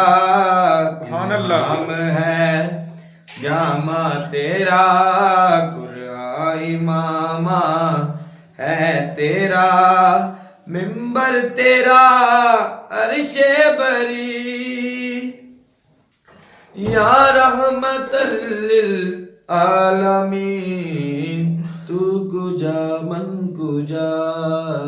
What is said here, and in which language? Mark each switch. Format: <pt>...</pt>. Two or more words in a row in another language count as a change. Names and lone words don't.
<ur>الہام ہے جامہ تیرا، قرآن عمامہ ہے تیرا. منبر تیرا عرشِ بریں,</ur> <ar>يا رحمة للعالمين.</ar> <fa>تو کجا من کجا.</fa>